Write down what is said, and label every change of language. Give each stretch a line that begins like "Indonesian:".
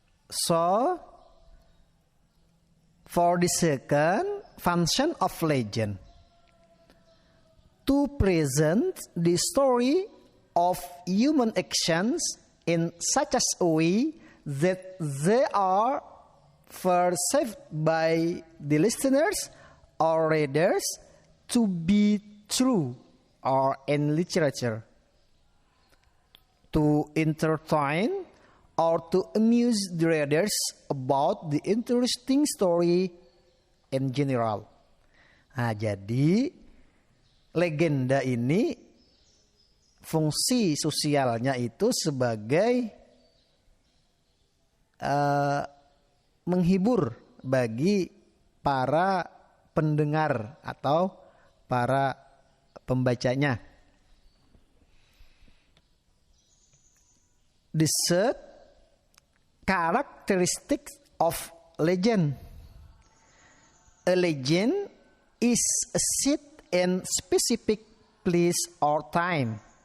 English: So, for the second function of legend, to present the story of human actions in such a way that they are perceived by the listeners or readers to be true or in literature, to entertain or to amuse the readers about the interesting story in general.
Indonesian: Nah, jadi legenda ini fungsi sosialnya itu sebagai menghibur bagi para pendengar atau para pembacanya.
English: The third characteristic of legend. A legend is a set in specific place or time.